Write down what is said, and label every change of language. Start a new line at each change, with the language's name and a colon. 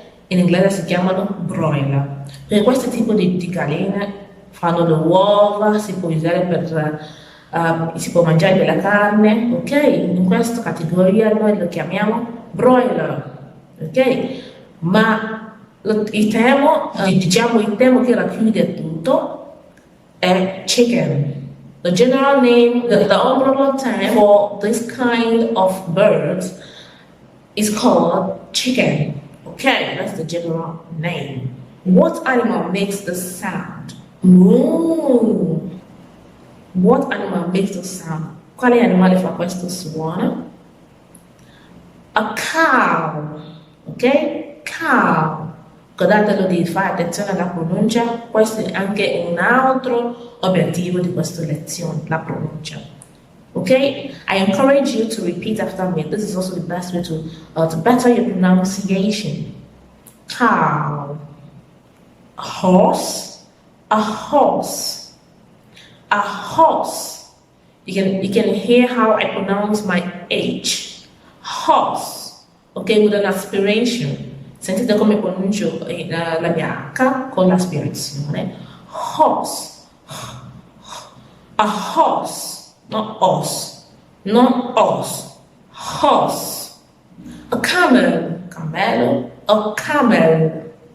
Italian: In inglese si chiamano broiler. Perché questo tipo di galline fanno le uova, si può usare si può mangiare della carne, ok? In questa categoria noi lo chiamiamo broiler, ok? Ma il tema che racchiude tutto è chicken.
English: The general name, the overall term for this kind of birds is called chicken. Okay, that's the general name. What animal makes this sound? Moo. What animal makes this sound?
Italian: Quale animale fa questo suono?
English: A cow. Ok? Cow.
Italian: Ricordatelo di fare attenzione alla pronuncia. Questo è anche un altro obiettivo di questa lezione, la pronuncia.
English: Okay? I encourage you to repeat after me. This is also the best way to better your pronunciation. Cow. A horse. A horse. A horse. You can hear how I pronounce my H. Horse. Okay, with an aspiration.
Italian: Sentite come pronuncio la mia H con l'aspirazione.
English: Horse. A horse. Not os. Not os. Horse. A camel, camelo, a camel.